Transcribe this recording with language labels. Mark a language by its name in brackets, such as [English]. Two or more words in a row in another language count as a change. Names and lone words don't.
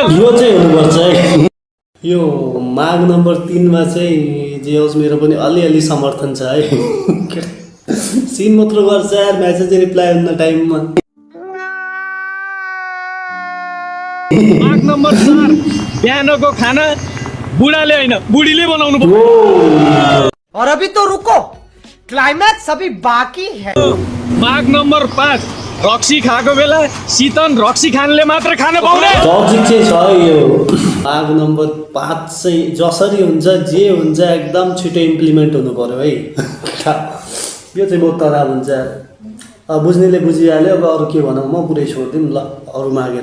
[Nepali] यो चाहिँ हुनुपर्छ है यो माग नम्बर 3 मा चाहिँ जे होस् मेरो पनि अलिअलि समर्थन छ है सीन मात्र गर्छ यार [English] message reply [Nepali] हुन्न टाइममा नम्बर बिहानको खाना बुढाले होइन बुढीले बनाउनु पर्यो। [Hindi] और अभी तो रुको, क्लाइमैक्स अभी बाकी है। [Nepali] माग नम्बर 5 रक्सी खाएको बेला शीतन रक्सी खानले मात्र खान पाउने। लजिक चाहिँ छ यो। माग नम्बर 5 चाहिँ जसरी हुन्छ जे हुन्छ एकदम छिटो इम्प्लिमेन्ट हुनु पर्यो है। यो चाहिँ [Hindi] बहुत खराब [Nepali] हुन्छ। अब बुझ्नेले बुझिहाल्यो, अब अरू के भनौँ, म पुरै छोडिदिउँ ल, अरू मागेर